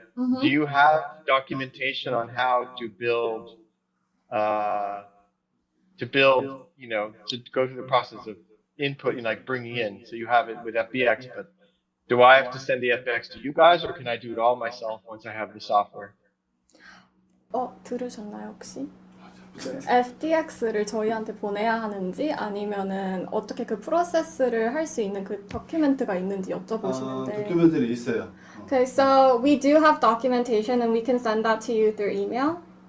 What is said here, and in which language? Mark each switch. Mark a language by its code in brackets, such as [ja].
[en] Do you have documentation on how uh, to go through the process of input and like bringing in? So you have it with FBX, but do I have to send the FBX to you guys, or can I do it all myself once I have the software? [ko] 들으셨나요, 혹시? FDX를 저희한테 보내야 하는지 아니면은 어떻게 그 프로세스를 할 수 있는 그 도큐멘트가 있는지 여쭤보시는데. 도큐멘터리 있어요. [en] Okay, so we do have documentation and we can send that to you through email.